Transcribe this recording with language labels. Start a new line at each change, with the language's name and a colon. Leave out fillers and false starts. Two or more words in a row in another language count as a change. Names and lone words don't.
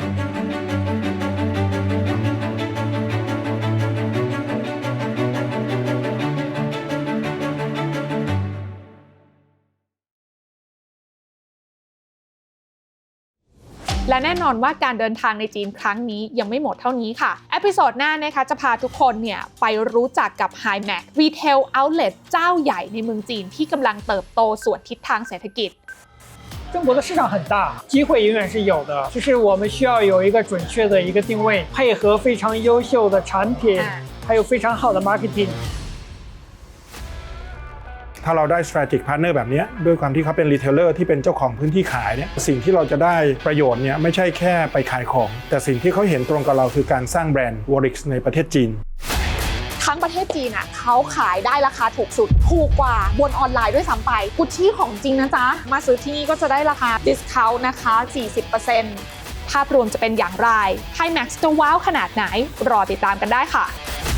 Thai: และแน่นอนว่าการเดินทางในจีนครั้งนี้ยังไม่หมดเท่านี้ค่ะเอพิโซดหน้านะคะจะพาทุกคนเนี่ยไปรู้จักกับ HiMax Retail Outlet เจ้าใหญ่ในเมืองจีนที่กำลังเติบโตสวนทิศทางเศรษฐกิจ
Chinese: 中国的市场很大，机会永远是有的，就是我们需要有一个准确的一个定位，配合非常优秀的产品，还有非常好的 marketing。
Thai: ถ้าเราได้
English: strategic partner
Thai: แบบนี้ด้วยความที่เขาเป็น retailer ที่เป็นเจ้าของพื้นที่ขายเนี่ยสิ่งที่เราจะได้ประโยชน์เนี่ยไม่ใช่แค่ไปขายของแต่สิ่งที่เขาเห็นตรงกับเราคือการสร้างแบรนด์ Warix ในประเทศจีน ทั้งประเทศจีนอ่ะเขาขายได้ราคาถูกสุดถูกกว่าบนออนไลน์ด้วยซ้ำไปกุชชี่ของจริงนะจ๊ะมาซื้อที่นี่ก็จะได้ราคา discount นะคะ 40% ภาพรวมจะเป็นอย่างไร HiMax จะว้าวขนาดไหนรอติดตามกันได้ค่ะ